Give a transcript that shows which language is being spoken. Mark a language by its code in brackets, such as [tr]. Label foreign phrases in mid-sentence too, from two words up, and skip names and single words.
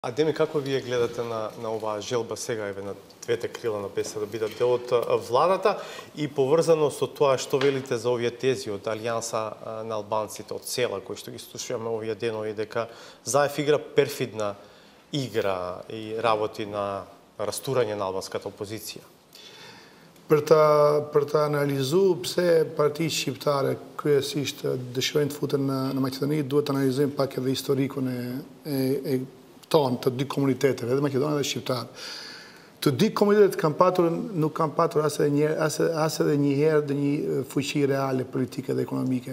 [mk] Адеми, како вие гледате на оваа желба сега на двете крила на БЕС да бидат дел од владата и поврзано со тоа што велите за овие тези од Алијанса на албанците од села кои што ги слушаме овие денови дека ЗАЕФ игра перфидна игра и работи на растурање на албанската опозиција? [sq] Për ta analizu pse partitë shqiptare kryesisht dëshirojnë të futen në Maqedoni, duhet të analizojmë pak edhe historikun e tonë, të dy komuniteteve, edhe Maqedonë dhe Shqiptar. Të dy komunitetet nuk kanë patur as edhe një herë dhe një fuqi reale politike dhe ekonomike.